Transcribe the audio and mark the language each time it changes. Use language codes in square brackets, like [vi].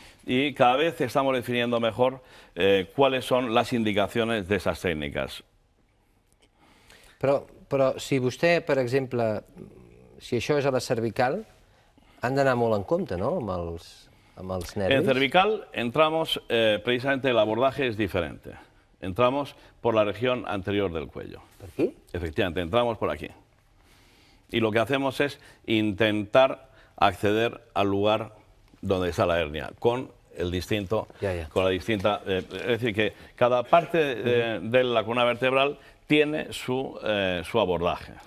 [es] Y cada vez estamos definiendo mejor cuáles son las indicaciones de esas técnicas. [ca] Però si vostè, per exemple, si això és a la cervical, han d'anar molt en compte, no?, amb els nervis. [es] En cervical entramos, precisamente el abordaje es diferente. Entramos por la región anterior del cuello. ¿Por aquí? Efectivamente, entramos por aquí. Y lo que hacemos es intentar acceder al lugar donde está la hernia, con el distinto, con la distinta, es decir, que cada parte de la columna vertebral tiene su abordaje.